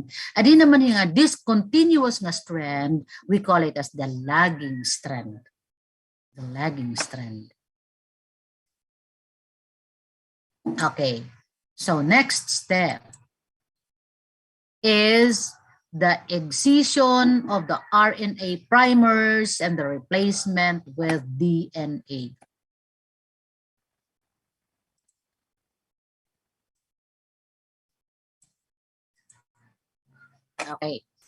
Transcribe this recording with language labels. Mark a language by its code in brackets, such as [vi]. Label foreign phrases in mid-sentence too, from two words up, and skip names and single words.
[war] Adi naman yung [en] discontinuous nga strand, we call it as the lagging strand. The lagging strand. Okay. So, next step is the excision of the RNA primers and the replacement with DNA. Okay.